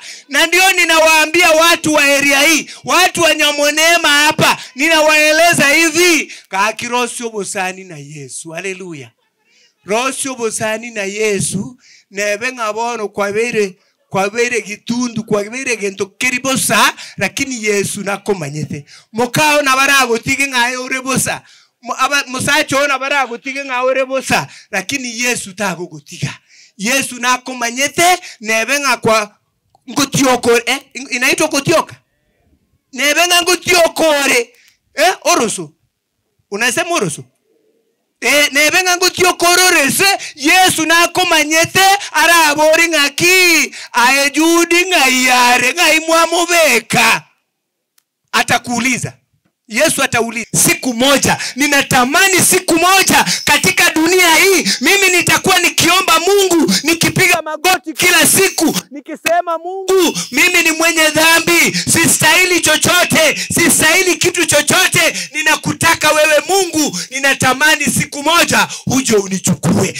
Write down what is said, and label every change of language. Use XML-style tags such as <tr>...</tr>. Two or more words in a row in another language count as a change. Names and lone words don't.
<sw>Na ndio ninawaambia watu wa area hii, watu wa Nyamonema hapa, ninawaeleza hivi,</sw> <guz>kakirosio bosani na Yesu. Haleluya. Rosio bosani na Yesu, nebe ngabono kwa bere gitundu, kwa bere gento kiribosa, lakini Yesu nakomanyete. Mokao na barago tige ngayo urebosa. Musacho na barago tige ngaore bosa, lakini Yesu tago gutiga. Yesu nako manyete nebenga kwa ngotioko inaitwa kotioka. Nebenga ngotiokore oroso.</guz> <sw>Unasema oroso?</sw> <guz>Nebenga ngotiokororese Yesu nako manyete arabori ngaki aejudi ngayare ngaimwamobeka.</guz> <sw>Atakuuliza. Yesu atauliza siku moja, ninatamani siku moja katika dunia hii mimi nitakuwa nikiomba Mungu, nikipiga magoti kila siku, nikisema Mungu, mimi ni mwenye dhambi, sistahili chochote, sistahili kitu chochote, ninakutaka wewe Mungu, ninatamani siku moja uje unichukue.</sw>